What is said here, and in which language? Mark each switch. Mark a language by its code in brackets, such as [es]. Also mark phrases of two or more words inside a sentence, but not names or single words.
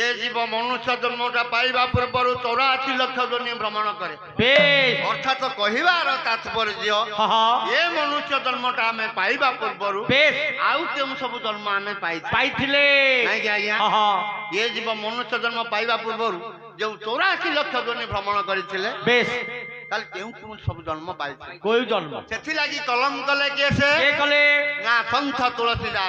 [or] ଜୀବ ମନୁଷ୍ୟ ଜନ୍ମଟା ପାଇବା ପୂର୍ବରୁ 84 ଲକ୍ଷ ଯୋନି ଭ୍ରମଣ କରେ বেশ ଅର୍ଥାତ୍ କହିବାର ତାତ୍ପର୍ଯ୍ୟ ଏ ମନୁଷ୍ୟ ଜନ୍ମଟା ଆମେ ପାଇବା ପୂର୍ବରୁ বেশ ଆଉ କେଉଁ ସବୁ ଜନ୍ମ ଆମେ ପାଇଥିଲେ ନାଇଁ ଆଜ୍ଞା ଏ ଜୀବ ମନୁଷ୍ୟ ଜନ୍ମ ପାଇବା ପୂର୍ବରୁ ଯୋଉ 84 ଲକ୍ଷ ଯୋନି ଭ୍ରମଣ କରିଥିଲେ ବେଶ ତାହେଲେ କେଉଁ କେଉଁ ସବୁ ଜନ୍ମ ପାଇଥିଲେ କୋଉ ଜନ୍ମ ସେଥିଲାଗି କଲମ କଲେ କିଏ ସେ କିଏ କଲେ ନା ସନ୍ଥ ତୁଳସୀ ଦାସ